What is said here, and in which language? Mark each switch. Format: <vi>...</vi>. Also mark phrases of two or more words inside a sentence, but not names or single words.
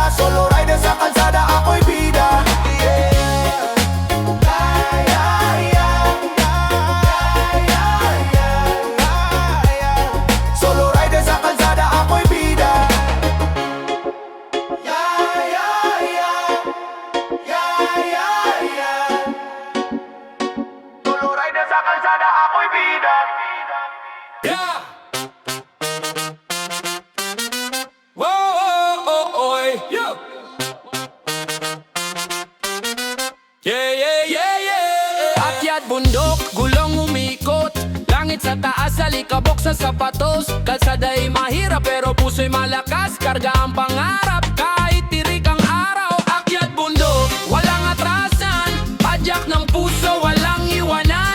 <en>Solo rider</en> <tl>sa kalsada, ako'y bida.</tl> <en>Solo rider</en> <tl>sa kalsada, ako'y bida.</tl> <en>Solo rider</en> <tl>sa kalsada, ako'y bida. Yeah! Whoa, oh, oh, oh, yeah! Yeah, yeah, yeah, yeah! Akyat bundok, gulong umikot. Langit sa taas, alikabok sa sapatos. Kalsada'y mahirap pero puso'y malakas. Karga ang pangarap kahit tirik ang araw. Akyat bundok, walang atrasan. Padyak ng puso, walang iwanan.</tl>